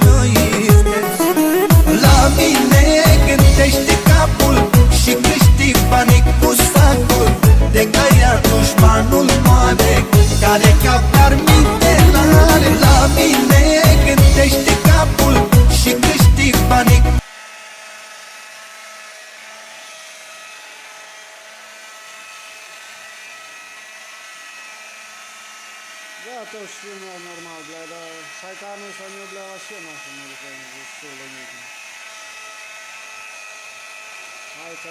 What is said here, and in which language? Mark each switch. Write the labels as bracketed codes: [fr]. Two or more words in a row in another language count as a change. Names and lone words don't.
[ro] La mine gândește capul și câștig banii cu sacul, de că ia dușmanul mare care chiar minte n-are. La mine gândește capul și câștig banii. [ru] Да, то что нормально, бля, да. Шайтаны с вами, бля, вообще нахуй не выходят, что вы.